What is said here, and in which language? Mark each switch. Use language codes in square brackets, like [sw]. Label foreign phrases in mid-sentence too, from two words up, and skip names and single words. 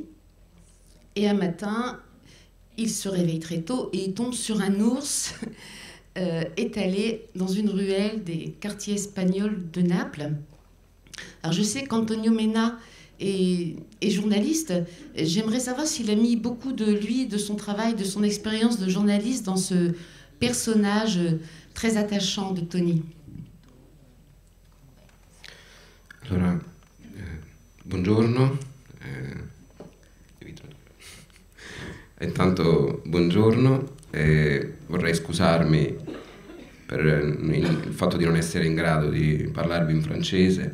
[fr] Et un matin, il se réveille très tôt et il tombe sur un ours étalé dans une ruelle des quartiers espagnols de Naples. Alors je sais qu'Antonio Mena est journaliste. J'aimerais savoir s'il a mis beaucoup de lui, de son travail, de son expérience de journaliste dans ce personnage très attachant de Tony. [it] Allora, buongiorno. Intanto buongiorno, vorrei scusarmi per il fatto di non essere in grado di parlarvi in francese.